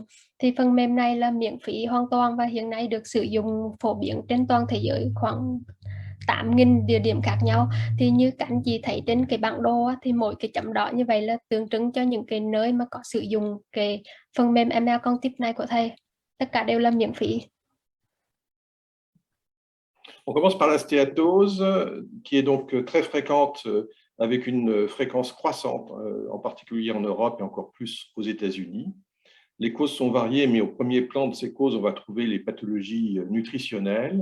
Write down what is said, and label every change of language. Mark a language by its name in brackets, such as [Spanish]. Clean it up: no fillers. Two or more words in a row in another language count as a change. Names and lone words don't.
[Vietnamese] Thì phần mềm này là miễn phí hoàn toàn và hiện nay được sử dụng phổ biến trên toàn thế giới khoảng 8.000 địa điểm khác nhau. Thì như các anh chị thấy trên cái bản đồ thì mỗi cái chấm đỏ như vậy là tượng trưng cho những cái nơi mà có sử dụng cái phần mềm ML Cognitive này của thầy. Tất cả đều là miễn phí. [French] On commence par la stéatose, qui est donc très fréquente, avec une fréquence croissante, en particulier en Europe et encore plus aux États-Unis. Les causes sont variées, mais au premier plan de ces causes, on va trouver les pathologies nutritionnelles.